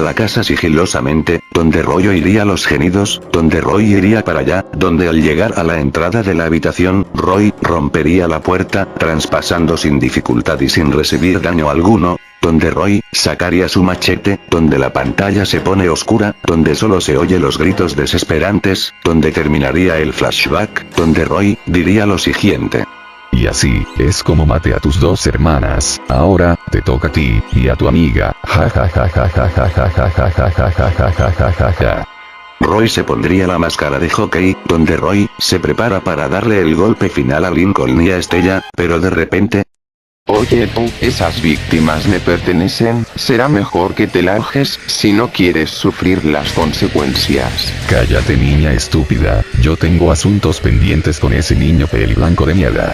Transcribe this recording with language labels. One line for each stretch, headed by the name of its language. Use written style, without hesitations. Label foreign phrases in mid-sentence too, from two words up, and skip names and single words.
Spanish: la casa sigilosamente, donde Roy oiría los gemidos, donde Roy iría para allá, donde al llegar a la entrada de la habitación, Roy rompería la puerta, traspasando sin dificultad y sin recibir daño alguno, donde Roy sacaría su machete, donde la pantalla se pone oscura, donde solo se oye los gritos desesperantes, donde terminaría el flashback, donde Roy diría lo siguiente: y así, es como maté a tus dos hermanas. Ahora, te toca a ti, y a tu amiga. Ja ja ja ja ja ja ja ja ja ja ja ja ja ja ja ja. Roy se pondría la máscara de hockey, donde Roy se prepara para darle el golpe final a Lincoln y a Stella, pero de repente: oye tú, esas víctimas me pertenecen, será mejor que te largues, si no quieres sufrir las consecuencias. Cállate, niña estúpida, yo tengo asuntos pendientes con ese niño peliblanco de mierda.